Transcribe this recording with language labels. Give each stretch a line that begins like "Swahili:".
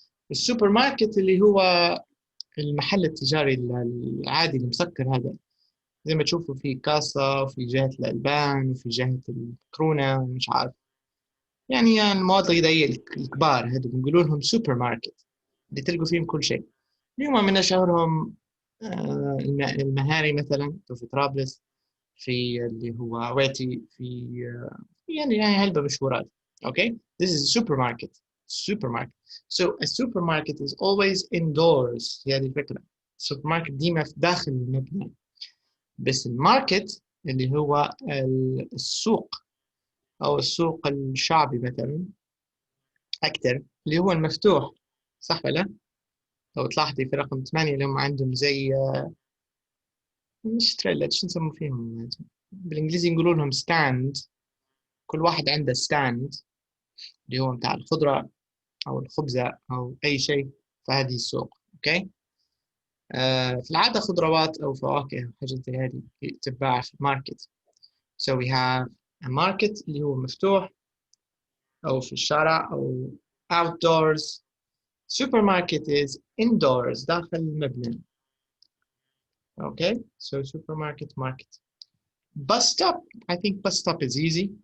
Arabic: السوبر ماركت اللي هو المحل التجاري العادي المسكر هذا، زي ما تشوفوا في كاسة وفي جهة الألبان وفي جهة الكرونة ومش عارف، يعني المواد الغذائية الكبار هذول بنقولوا لهم سوبر ماركت اللي تلقوا فيهم كل شيء. اليوم من أشهرهم المهاري مثلا في طرابلس، في اللي هو عواتي، في يعني هلبة مشهورات.
English: Okay, this is a supermarket. So a supermarket is always indoors.
Arabic: هي هذه الفكرة. السوبرماركت ديما في داخل المبنى، بس الماركت اللي هو السوق أو السوق الشعبي مثلا أكتر اللي هو المفتوح، صح ولا؟ لو تلاحظي في رقم 8 اللي هم عندهم زي مش تريلات، شو نسموا فيهم بالإنجليزي يقولوا لهم ستاند. كل واحد عنده ستاند اللي هو متاع الخضرة أو الخبزة أو أي شيء في هذه السوق. أوكي. في العادة خضروات أو فواكه وحاجات زي هذه تتباع في الماركت.
English: So we have a market
Arabic: اللي هو مفتوح أو في الشارع أو outdoors.
English: Supermarket is indoors
Arabic: داخل المبنى.
English: Okay, so supermarket, market. Bus stop, I think bus stop is easy.